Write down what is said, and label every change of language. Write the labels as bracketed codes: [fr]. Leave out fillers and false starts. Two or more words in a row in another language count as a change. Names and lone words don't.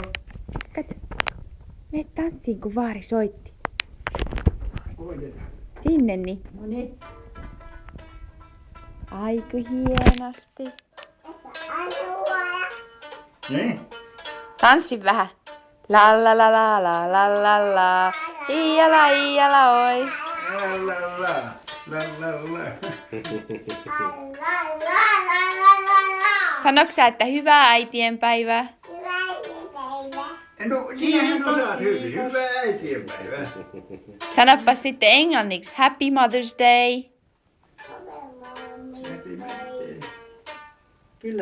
[fi] Kato. Me tanssiin kun vaari soitti. Koitetaan. Sinne niin. No niin. Aiku hienosti. Niin? Tanssi vähän. La la la la la la la la. Iiala oi. La. Sanoks sä, että hyvää äitienpäivää? No, sinähän osaat hyvin. Hyvää äitienpäivää. Sanopas sitten englanniksi [en] Happy Mother's Day. [fi] Kyllä